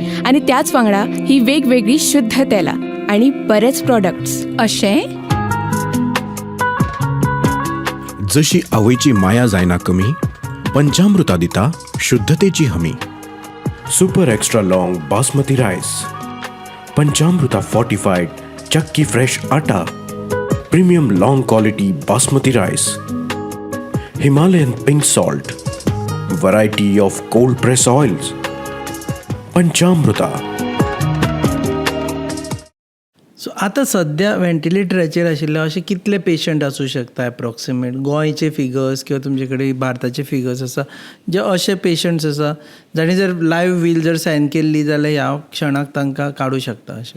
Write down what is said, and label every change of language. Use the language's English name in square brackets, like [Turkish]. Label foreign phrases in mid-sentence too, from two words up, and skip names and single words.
[Konkani] आणि त्याच वांगडा ही वेगवेगळी शुद्ध तेलां आणि बरेच प्रोडक्ट्स अशें. जशी आवयची माया जायना कमी, पंचामृता दिता शुद्धतेची हमी. [English] super extra long basmati rice, Panchamrita fortified chakki fresh atta, premium long quality basmati rice, Himalayan pink salt, variety of cold press oils. पंचामृता. [Konkani] सो आतां सद्या वेंटिलेटराचेर आशिल्ले अशे कितले पेशंट आसूं शकता एप्रॉक्सिमेट? गोंयचे फिगर्स किंवा तुमचे कडेन भारताचे फिगर्स आसा जे अशे पेशंट्स आसा जाणी जर [English] live will [Konkani] जर सायन केल्ली जाल्यार ह्या क्षणाक तांकां काडूं शकता अशें?